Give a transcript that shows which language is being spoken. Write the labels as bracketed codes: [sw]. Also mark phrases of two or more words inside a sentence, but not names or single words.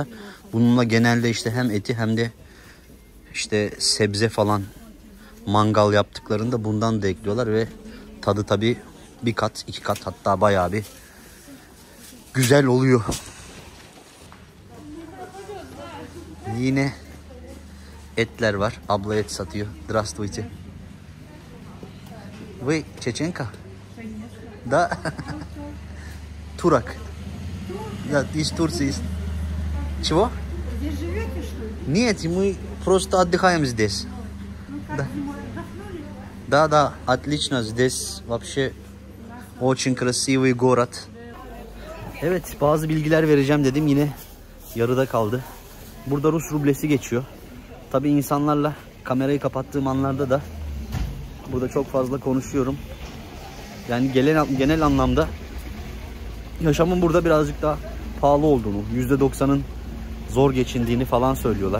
[tr] Bununla genelde işte hem eti hem de işte sebze falan mangal yaptıklarında bundan da ekliyorlar ve tadı tabii bir kat, iki kat, hatta bayağı bir güzel oluyor. Yine etler var. Abla et satıyor. [ru] Здравствуйте. Вы чеченка? Да. Турок. Да, из Турции. Чего? Здесь живете, что ли? Нет, мы просто отдыхаем здесь. Да. Да, отлично. Здесь вообще очень красивый город. [tr] Evet, bazı bilgiler vereceğim dedim, yine yarıda kaldı. Burada Rus rublesi geçiyor. Tabii insanlarla kamerayı kapattığım anlarda da burada çok fazla konuşuyorum. Yani genel anlamda yaşamın burada birazcık daha pahalı olduğunu, %90'ın zor geçindiğini falan söylüyorlar.